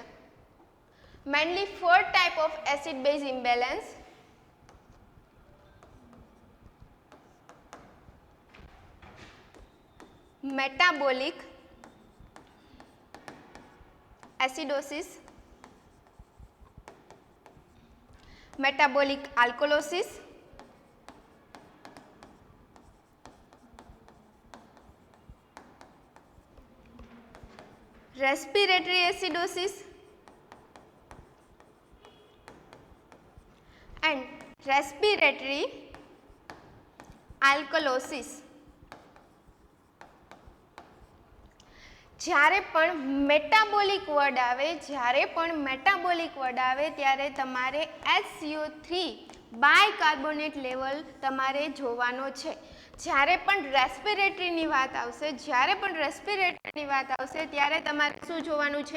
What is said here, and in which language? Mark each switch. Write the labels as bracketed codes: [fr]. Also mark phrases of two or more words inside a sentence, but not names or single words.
[en] mainly 4 type of acid base imbalance. metabolic acidosis, metabolic alkalosis, respiratory acidosis and respiratory alkalosis. [gu] જ્યારે પણ [en] metabolic word [gu] આવે ત્યારે તમારે HCO3 [en] bicarbonate level [gu] તમારે જોવાનો છે. જ્યારે પણ રેસ્પિરેટરીની વાત આવશે ત્યારે તમારે શું જોવાનું છે?